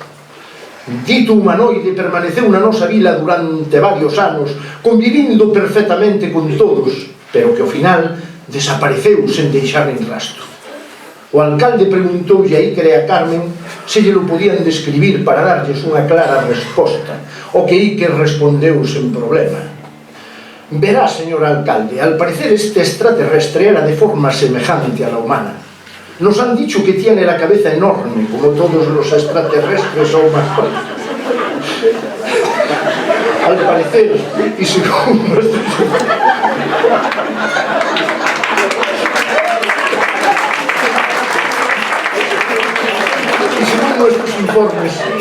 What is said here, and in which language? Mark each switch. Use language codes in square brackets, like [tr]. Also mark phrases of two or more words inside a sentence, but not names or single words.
[gl] Dito humanoide permaneceu na nosa vila durante varios anos, convivindo perfectamente con todos, pero que ao final desapareceu sen deixar nin rastro. O alcalde preguntoulle a Iker e a Carmen se lle lo podían describir para darlles unha clara resposta, o que Iker respondeu sen problema. [es] Verá, señor alcalde, al parecer este extraterrestre era de forma semejante a la humana. Nos han dicho que tiene la cabeza enorme, como todos los extraterrestres o humanoides. Al parecer, y según nuestros... informes.